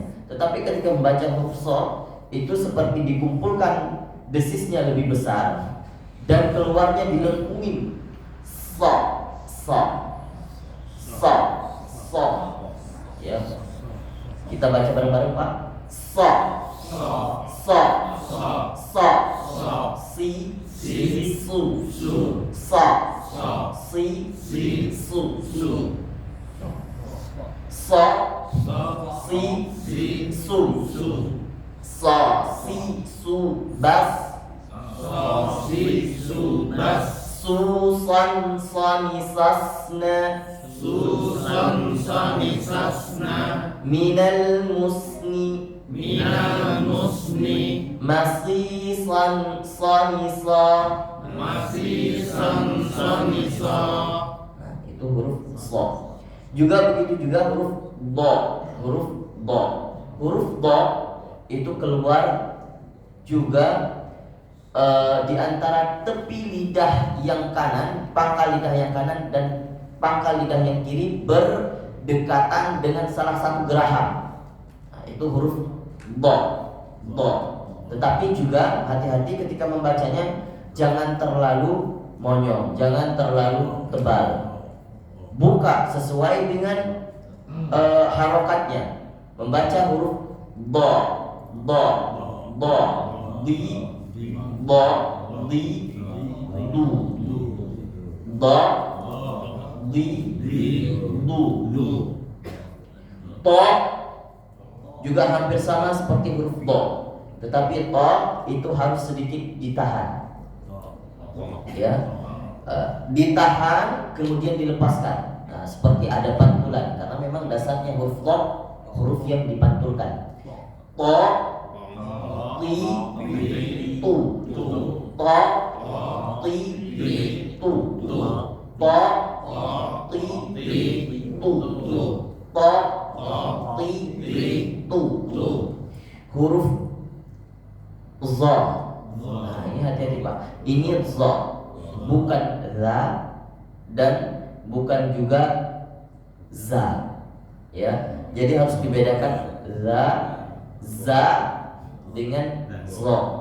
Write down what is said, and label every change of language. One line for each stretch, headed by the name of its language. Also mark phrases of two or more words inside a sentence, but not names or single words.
Indonesian: Tetapi ketika membaca huruf so itu seperti dikumpulkan desisnya lebih besar dan keluarnya dilengkungin. So. Ya. Kita baca bareng-bareng, Pak. So. Si su. So. Si su. So. Si su. So si su bas. Susan sanisasna minal musni masisan sanisa. Nah, itu huruf so. Juga begitu juga huruf do itu keluar juga di antara tepi lidah yang kanan, pangkal lidah yang kanan dan pangkal lidah yang kiri berdekatan dengan salah satu geraham. Nah, itu huruf do. Tetapi juga hati-hati ketika membacanya, jangan terlalu monyong, jangan terlalu tebal. Buka sesuai dengan harokatnya. Membaca huruf do, di, do, di, du, do, di, du. To juga hampir sama seperti huruf do, tetapi to itu harus sedikit ditahan. Ya, ditahan kemudian dilepaskan. Nah, seperti ada pantulan, karena memang dasarnya huruf to huruf yang dipantulkan. To, ti, tu, to, ti, tu, to, ti, tu, to, ti, tu. Huruf za. Nah, ini hati-hati, Pak. Ini za, bukan za dan bukan juga za. Ya, jadi harus dibedakan za dengan za.